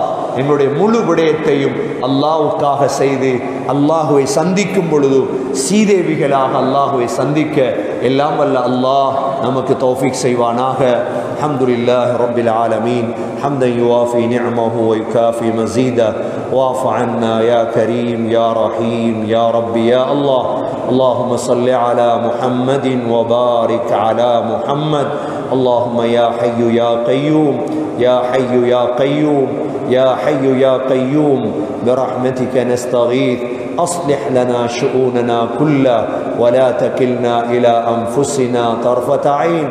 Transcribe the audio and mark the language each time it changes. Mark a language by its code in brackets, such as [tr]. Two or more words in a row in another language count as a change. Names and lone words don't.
[ta] எங்களுடைய முழு விடயத்தையும் அல்லாஹ்வுக்காக செய்து அல்லாஹுவை சந்திக்கும் பொழுது சீதேவிகளாக அல்லாஹுவை சந்திக்க எல்லாம் வல்ல அல்லாஹ் நமக்கு தௌஃபீக் செய்வானாக. [ar] الحمد لله رب العالمين حمدا يوافي نعمه و يكافئ مزيده واعف عنا يا كريم يا رحيم يا ربي يا الله. اللهم صل على محمد وبارك على محمد. اللهم يا حي يا قيوم يا حي يا قيوم يا حي يا قيوم برحمتك نستغيث. أصلح لنا شؤوننا كلها ولا تكلنا إلى أنفسنا طرفة عين.